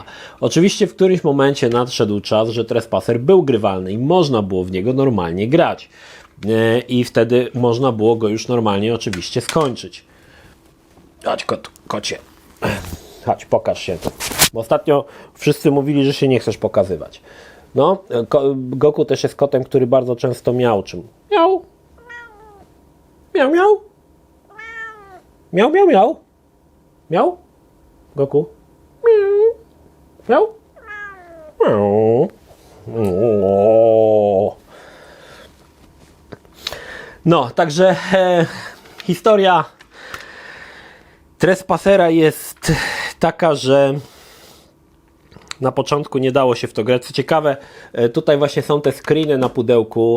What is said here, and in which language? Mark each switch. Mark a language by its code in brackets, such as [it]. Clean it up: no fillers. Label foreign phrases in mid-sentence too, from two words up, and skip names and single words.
[pl] Oczywiście w którymś momencie nadszedł czas, że Trespasser był grywalny i można było w niego normalnie grać. I wtedy można było go już normalnie oczywiście skończyć. Chodź kocie. Chodź, pokaż się. Bo ostatnio wszyscy mówili, że się nie chcesz pokazywać. No, Goku też jest kotem, który bardzo często miauczy. Miau. Miau, miau. Miau, miau, miau. Miau. Goku. Miau. Miau. Miau. No, także historia Trespassera jest taka, że na początku nie dało się w to grać. Co ciekawe, tutaj właśnie są te screeny na pudełku.